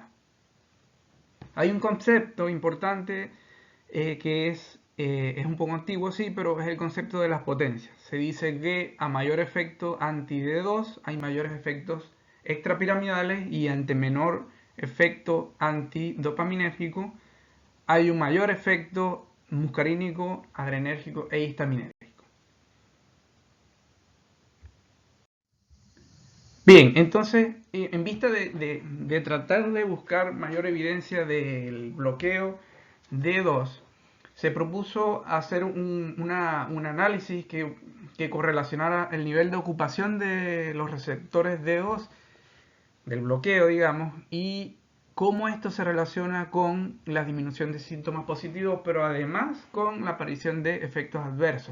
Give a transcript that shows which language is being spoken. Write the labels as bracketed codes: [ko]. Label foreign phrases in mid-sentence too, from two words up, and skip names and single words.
[es] Hay un concepto importante que es un poco antiguo, sí, pero es el concepto de las potencias. Se dice que a mayor efecto anti-D2 hay mayores efectos extrapiramidales y ante menor efecto antidopaminérgico hay un mayor efecto muscarínico, adrenérgico e histaminérgico. Bien, entonces, en vista de tratar de buscar mayor evidencia del bloqueo D2, se propuso hacer un análisis que correlacionara el nivel de ocupación de los receptores D2, del bloqueo, digamos, y cómo esto se relaciona con la disminución de síntomas positivos, pero además con la aparición de efectos adversos.